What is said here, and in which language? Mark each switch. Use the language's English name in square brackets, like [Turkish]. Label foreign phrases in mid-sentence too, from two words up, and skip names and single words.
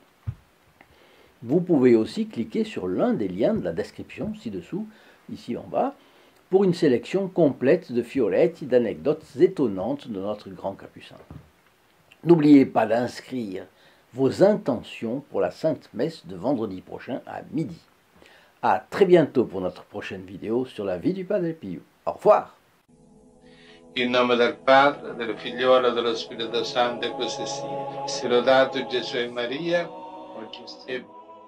[French] Vous pouvez aussi cliquer sur l'un des liens de la description ci-dessous, ici en bas, pour une sélection complète de fiolettes et d'anecdotes étonnantes de notre grand capucin. N'oubliez pas d'inscrire vos intentions pour la Sainte Messe de vendredi prochain à midi. À très bientôt pour notre prochaine vidéo sur la vie du Padre Pio. Au revoir. [Italian] In nome del Padre, del Figliolo e dello Spirito Santo, e così sia. Sia lodato Gesù e Maria, oggi e